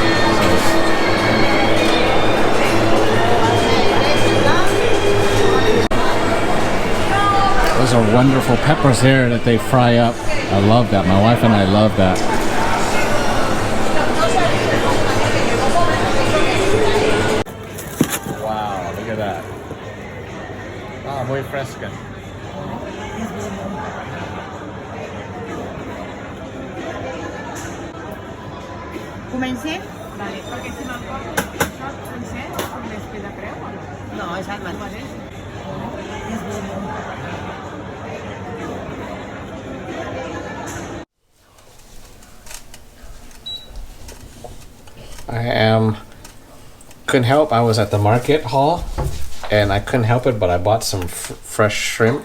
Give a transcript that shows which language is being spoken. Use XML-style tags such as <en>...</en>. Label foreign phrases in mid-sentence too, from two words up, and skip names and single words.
<en>Those are wonderful peppers here that they fry up. I love that. My wife and I love that. Wow, look at that.</en> <es>Ah, muy fresca.</es> <ca>Comencem? Vale, perquè si m'emporto això sencer, més queda creu o no? No, és el mateix.</ca> <en>Couldn't help. I was at the market hall and I couldn't help it, but I bought some fresh shrimp.</en>